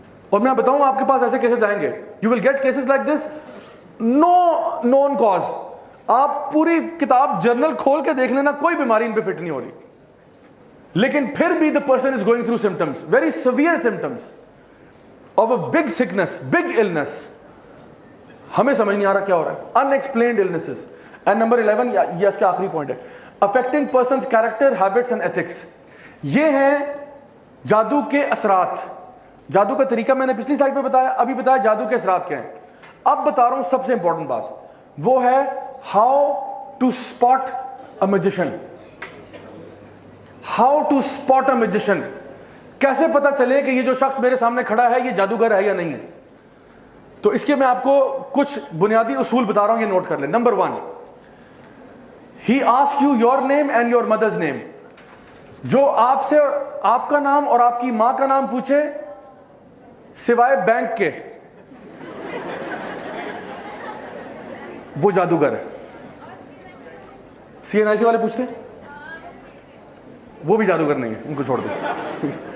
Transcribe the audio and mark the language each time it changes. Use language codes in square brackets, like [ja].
[ur] اور میں بتاؤں آپ کے پاس ایسے کیسز آئیں گے, [en] You will get cases like this, no known cause. [ur] آپ پوری کتاب جرنل کھول کے دیکھ لینا, کوئی بیماری ان پہ فٹ نہیں ہو رہی, لیکن پھر بھی [en] the person is going through symptoms, very severe symptoms of a big sickness, big illness. [ur] ہمیں سمجھ نہیں آ رہا کیا ہو رہا ہے. [en] unexplained illnesses. and number 11, [ur] یہ اس کا آخری پوائنٹ ہے, [en] affecting person's character, habits and ethics. [ur] یہ ہیں جادو کے اثرات. جادو کا طریقہ میں نے پچھلی سلائڈ پہ بتایا, ابھی بتایا جادو کے اثرات کیا ہیں. اب بتا رہا ہوں سب سے امپورٹنٹ بات, وہ ہے [en] how to spot a magician. how to spot a magician. [ur] کیسے پتا چلے کہ یہ جو شخص میرے سامنے کھڑا ہے یہ جادوگر ہے یا نہیں ہے. تو اس کے میں آپ کو کچھ بنیادی اصول بتا رہا ہوں, یہ نوٹ کر لیں. [en] Number 1, he asks you your name and your mother's name. [ur] جو آپ سے آپ کا نام اور آپ کی ماں کا نام پوچھے سوائے بینک کے, وہ جادوگر ہے. سی این آئی سی والے پوچھتے ہیں, وہ بھی جادوگر نہیں ہے, ان کو چھوڑ دیں.